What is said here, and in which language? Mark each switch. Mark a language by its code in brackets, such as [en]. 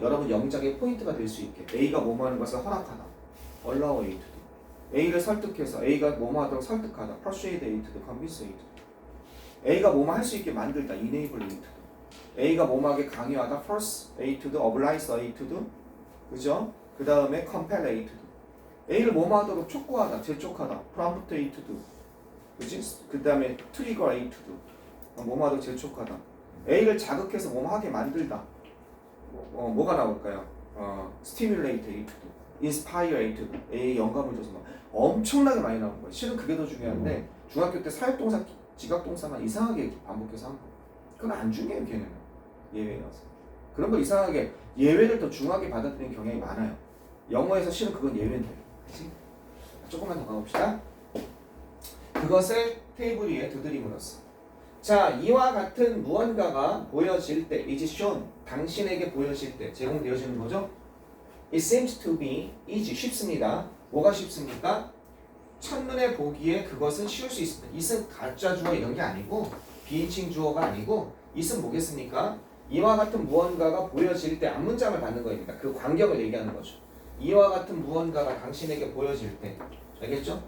[ko] 여러분 영작의 포인트가 될 수 있게 A가 뭐뭐 하는 것을 허락하다. [en] allow A to do. [ko] A를 설득해서 A가 뭐뭐 하도록 설득하다. [en] persuade A to do. convince A to do. [ko] A가 뭐뭐 할 수 있게 만들다. [en] enable A to do. [ko] A가 뭐뭐 하게 강요하다. [en] force A to do. oblige A to do. 그죠? 그 다음에 compel A to do. [ko] A를 뭐뭐 하도록 촉구하다. [en] 재촉하다. prompt A to do. 그지? 그 다음에 trigger A to do. [ko] 뭐뭐 하도록 재촉하다. A를 자극해서 뭐뭐 하게 만들다. [en] 뭐가 나올까요? stimulate A to do. inspire A to do. [ko] A에 영감을 줘서 막 엄청나게 많이 나오는 거예요. 실은 그게 더 중요한데 중학교 때 사역동사, 지각동사만 이상하게 반복해서 한 거. 그건 안 중요해요. 걔는 예외라서. 그런 거 이상하게 예외를 더 중하게 받아들이는 경향이 많아요. 영어에서 실은 그건 예외인데. 그치? 조금만 더 가봅시다. 그것을 테이블 위에 두드림으로써. 자, 이와 같은 무언가가 보여질 때, is shown, 당신에게 보여질 때 제공되어지는 거죠. [en] It seems to be easy, 쉽습니다. [ko] 뭐가 쉽습니까? 첫눈에 보기에 그것은 쉬울 수 있습니다. it은 가짜 주어 이런 게 아니고 비인칭 주어가 아니고 it은 뭐겠습니까? 이와 같은 무언가가 보여질 때 앞문장을 받는 거입니다. 그 광경을 얘기하는 거죠. 이와 같은 무언가가 당신에게 보여질 때, 알겠죠?